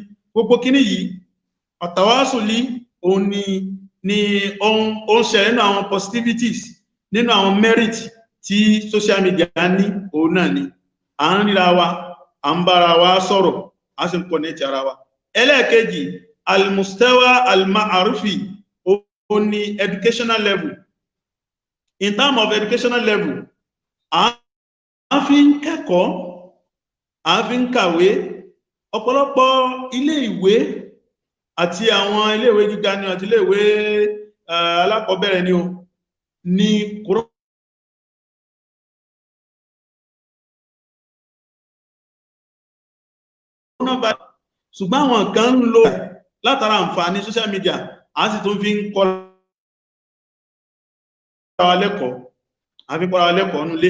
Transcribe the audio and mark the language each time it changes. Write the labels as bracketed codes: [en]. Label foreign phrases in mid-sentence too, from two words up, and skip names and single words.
[yo] Gbogbo kíní yìí àtàwásùlí òun ni ó ń ṣẹlẹ̀ nínú àwọn positivities, nínú àwọn merit tí [en] social media [yo] ní, òun náà ni à ń ríra wa, à ń bára wa sọ̀rọ̀, a sì ń connect ara wa. [ar] Ẹlẹ́ẹ̀kejì المستوى المعرفي, [yo] ó ní [en] educational level. In terms of educational level, [yo] a fi ń kẹ́kọ̀ọ́, a fi ń kàwé. Ọ̀pọ̀lọpọ̀ ilé ìwé àti àwọn ilé ìwé gíga ni àti ilé ìwé alákọ̀ọ́bẹ̀rẹ̀ ni o ní coronavirus, ṣùgbọ́n àwọn kan ń lò látara àǹfààní [en] social media, [yo] a sì tún fi ń kọ́ wa lẹ́kọ̀ọ́, a fi kọ́ wa lẹ́kọ̀ọ́ nílé.